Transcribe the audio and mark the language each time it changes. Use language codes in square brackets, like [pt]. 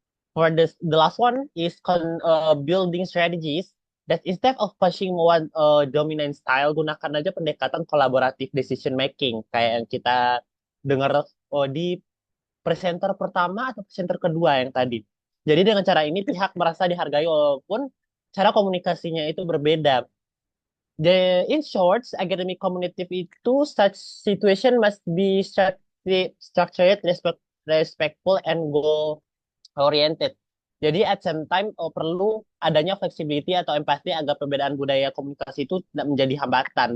[en] For the last one is building strategies that instead of pushing one dominant style, [id] gunakan aja pendekatan kolaboratif decision making kayak yang kita dengar di presenter pertama atau presenter kedua yang tadi. Jadi dengan cara ini pihak merasa dihargai walaupun cara komunikasinya itu berbeda. [en] In short, academic community [id] itu [en] such situation must be structured, respectful, and goal oriented. [id] Jadi [en] at same time [id] perlu adanya flexibility atau empati agar perbedaan budaya komunikasi itu tidak menjadi hambatan.